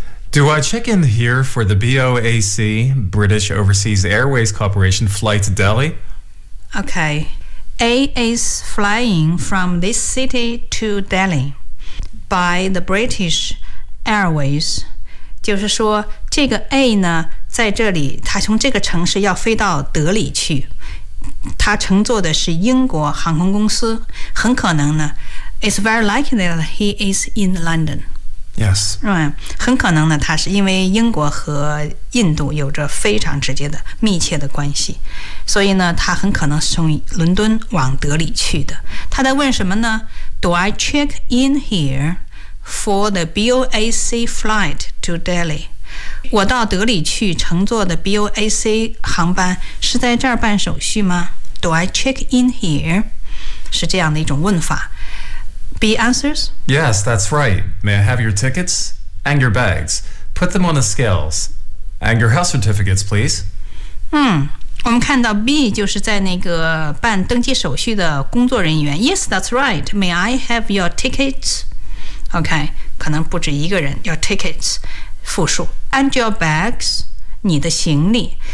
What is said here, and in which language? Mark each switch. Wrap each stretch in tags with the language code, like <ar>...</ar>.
<en>Do I check in here for the BOAC, British Overseas Airways Corporation flight to Delhi? Okay. A is flying from this city to Delhi by the British Airways.</en> <zh>就是说这个 A 呢在这里他从这个城市要飞到德里去。他乘坐的是英国航空公司。很可能呢</zh> <en>,it's very likely that he is in London. Yes. Right.</en> <zh>很可能呢他是因为英国和印度有着非常直接的密切的关系。所以呢他很可能是从伦敦往德里去的。他在问什么呢</zh> <en>?Do I check in here for the BOAC flight to Delhi?</en> <zh>我到德里去乘坐的 BOAC 航班是在这儿办手续吗 ?</zh> <en>Do I check in here?</en> <zh>是这样的一种问法。</zh> <en>B answers? Yes, that's right. May I have your tickets and your bags? Put them on the scales. And your health certificates, please.</en> <zh>我们看到 B 就是在那个办登记手续的工作人员。</zh> <en>Yes, that's right. May I have your tickets? OK,</en> <zh>可能不止一个人。</zh> <en>Your tickets, 复数。And your bags,</en> <zh>你的行李。</zh>